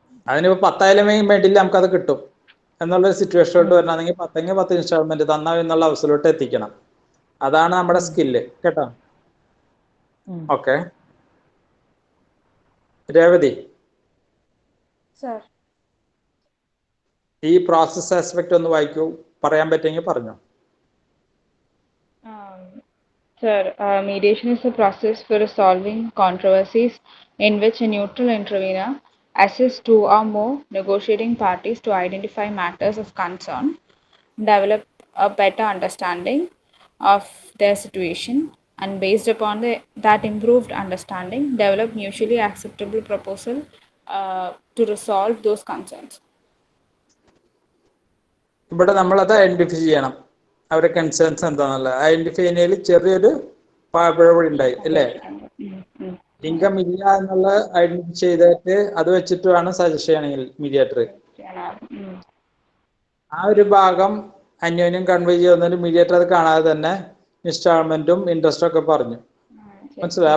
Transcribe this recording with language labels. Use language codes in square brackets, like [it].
[ml] അതിനിപ്പോ 10 ആയാലും വേണ്ടില്ല, നമുക്കത് കിട്ടും എന്നുള്ളൊരു സിറ്റുവേഷനിലോട്ട് വരണമെങ്കിൽ 10 ഇൻസ്റ്റാൾമെന്റ് തന്നാ എന്നുള്ള അവസരത്തിലോട്ട് എത്തിക്കണം. അതാണ് നമ്മുടെ സ്കില്ല്. കേട്ടോ? ഓക്കെ. രേവതി, ഈ പ്രോസസ് ആസ്പെക്ട് ഒന്ന് വായിക്കൂ, പറയാൻ പറ്റുമെങ്കിൽ പറഞ്ഞോ. [en] Sir, mediation is a process for resolving controversies in which a neutral intervener assists 2 or more negotiating parties to identify matters of concern, develop a better understanding of their situation, and based upon that improved understanding, develop mutually acceptable proposal to resolve those concerns. [ml] ഇവിടെ നമ്മളത് identify ചെയ്യണം, അവരുടെ concerns എന്താണെന്നുള്ളത്. Identify ചെയ്യുന്നതിൽ ചെറിയൊരു പിഴവഴി ഉണ്ടായി അല്ലേ? Income ഇല്ല എന്നുള്ളത് ഐഡന്റിഫൈ ചെയ്തിട്ട് അത് വെച്ചിട്ട് വേണം സജസ്റ്റ് ചെയ്യണമെങ്കിൽ മീഡിയേറ്റർ ആ ഒരു ഭാഗം അന്യോന്യം കൺവേ ചെയ്യുന്നതിന് മീഡിയേറ്റർ അത് കാണാതെ തന്നെ ഇൻസ്റ്റാൾമെന്റും ഇൻട്രസ്റ്റും ഒക്കെ പറഞ്ഞു. മനസ്സിലായി?